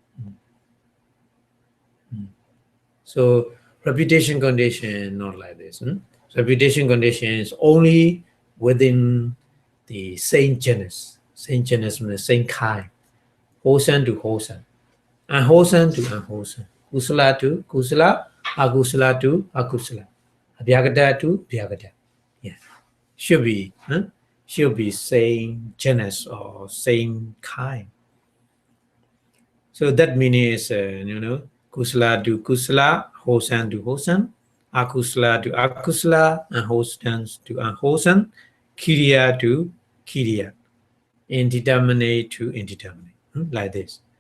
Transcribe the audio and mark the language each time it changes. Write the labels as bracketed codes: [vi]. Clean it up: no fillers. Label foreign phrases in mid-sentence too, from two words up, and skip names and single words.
[en] So repetition condition not like this. Repetition condition is only within the same genus. Same genus means the same kind. Wholesome to wholesome. Unwholesome to unwholesome. Kusala to kusala. Akusala to akusala. Abhyagata to abhyagata. Yeah. Should be same genus or same kind. So that means kusala to kusala, wholesome to wholesome, akusala to akusala, unwholesome to unwholesome, kiriya to kiriya, indeterminate to indeterminate, like this.